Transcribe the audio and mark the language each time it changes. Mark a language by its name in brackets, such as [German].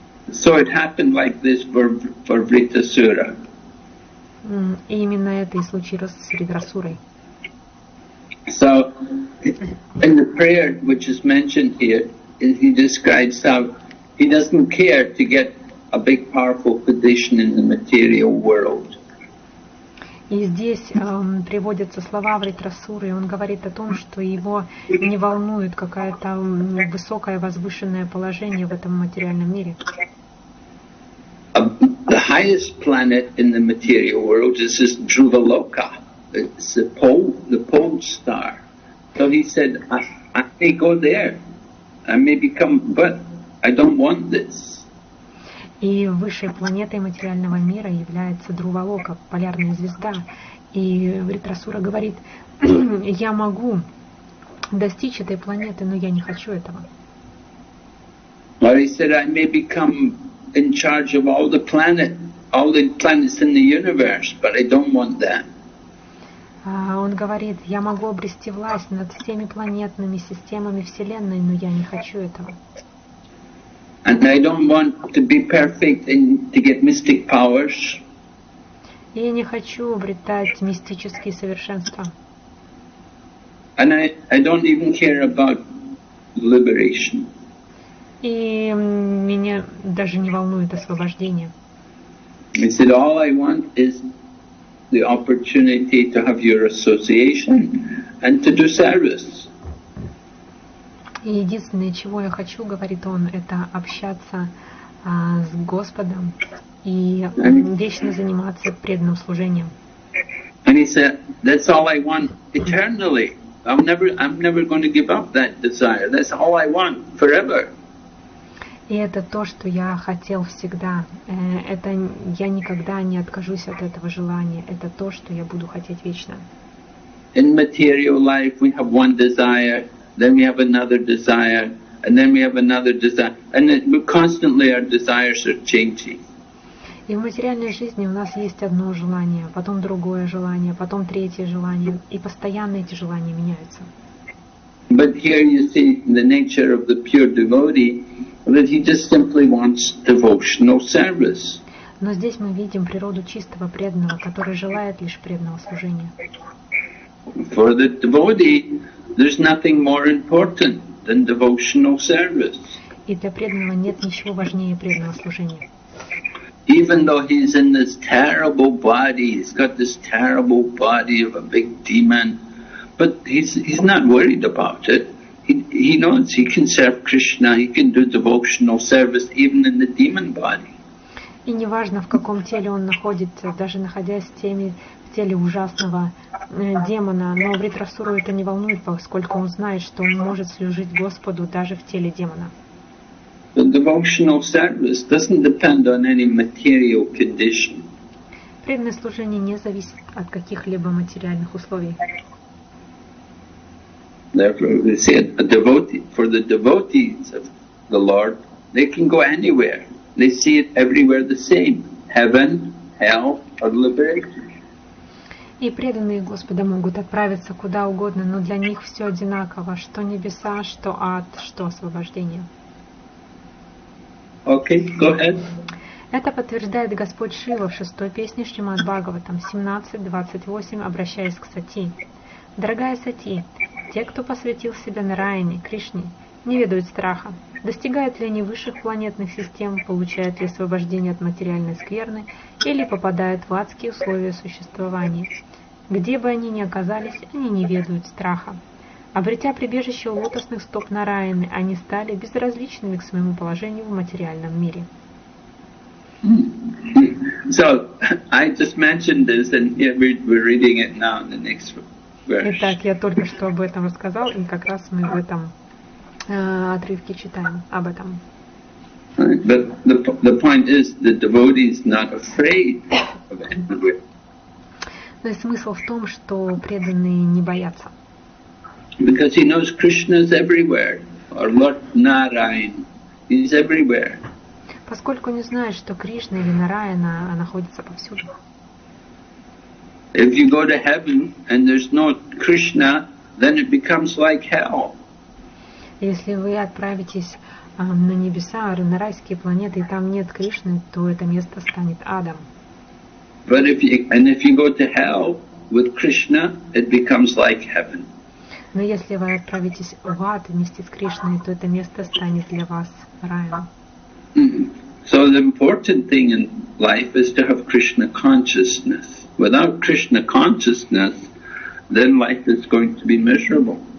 [English] So it happened like this for Vritasura. [Russian] И именно это и случилось с Вритрасурой. [English] So, in the prayer which is mentioned here, he describes how he doesn't care to get a big powerful position in the material world. [Russian] И здесь приводятся слова Вритрасуры, и он говорит о том, что его не волнует какое-то высокое возвышенное положение в этом материальном мире. [English] The highest planet in the material world is this Dhruvaloka. It's the pole star. So he said, I may go there. I may become, but I don't want this. [Russian] И высшей планетой материального мира является Дhruvaloka, полярная звезда. И Вритрасура говорит, я могу достичь этой планеты, но я не хочу этого. [English] Or he said, I may become in charge of all the planets in the universe, but I don't want that. [Russian] Он говорит, я могу обрести власть над всеми планетными системами Вселенной, но я не хочу этого. [English] And I don't want to be perfect and to get mystic powers. [Russian] И я не хочу обретать мистические совершенства. [English] And I don't even care about liberation. [Russian] И меня даже не волнует освобождение. [English] He said, all I want is the opportunity to have your association and to do service. [Russian] И единственное, чего я хочу, говорит он, это общаться с Господом и вечно заниматься преданным служением. [English] And he said, that's all I want eternally. I'm never going to give up that desire. That's all I want forever. [Russian] И это то, что я хотел всегда. Это я никогда не откажусь от этого желания. Это то, что я буду хотеть вечно. [English] In material life, we have one desire, then we have another desire, and then we have another desire, and constantly our desires are changing. [Russian] И в материальной жизни у нас есть одно желание, потом другое желание, потом третье желание, и постоянно эти желания меняются. [English] But here you see the nature of the pure devotee, that he just simply wants devotional service. [Russian] Но здесь мы видим природу чистого преданного, который желает лишь преданного служения. [English] For the devotee, there's nothing more important than devotional service. [Russian] И для преданного нет ничего важнее преданного служения. [English] Even though he's in this terrible body, he's got this terrible body of a big demon, but he's not worried about it. He knows he can serve Krishna, he can do devotional service even in the demon body. [Russian] И неважно, в каком теле он находится, даже находясь в теле ужасного демона, но Вритрасуру это не волнует, поскольку он знает, что он может служить Господу даже в теле демона. [English] The devotional service doesn't depend on any material condition. [Russian] Преданное служение не зависит от каких-либо материальных условий. [English] Therefore, they say for the devotees of the Lord, they can go anywhere. They see it everywhere the same: heaven, hell, or liberation. [Russian] И преданные Господа могут отправиться куда угодно, но для них все одинаково: что небеса, что ад, что освобождение. [English] Okay, go ahead. [Russian] Это подтверждает Господь Шива в 6-й песне Шримад Бхагаватам 17:28, обращаясь к Сати. Дорогая Сати, те, кто посвятил себя Нараяне, Кришне, не ведают страха. Достигают ли они высших планетных систем, получают ли освобождение от материальной скверны или попадают в адские условия существования. Где бы они ни оказались, они не ведают страха. Обретя прибежище у лотосных стоп Нараяны, они стали безразличными к своему положению в материальном мире. [English] So, I just mentioned this and here we're reading it now in the next verse. [Russian] Итак, я только что об этом рассказал, и как раз мы в этом отрывке читаем об этом. [English] But the point is, the devotee is not afraid of anywhere. [Russian] Но и смысл в том, что преданные не боятся. [English] Because he knows Krishna is everywhere, or Lord Narayan, he's everywhere. [Russian] Поскольку не знает, что Кришна или Нараяна находится повсюду. [English] If you go to heaven and there's no Krishna, then it becomes like hell. [Russian] Если вы отправитесь на небеса, на райские планеты, и там нет Кришны, то это место станет адом. [English] But if you go to hell with Krishna, it becomes like heaven. [Russian] Но если вы отправитесь в ад вместе с Кришной, то это место станет для вас раем. [English] So the important thing in life is to have Krishna consciousness. Without Krishna consciousness, then life is going to be miserable.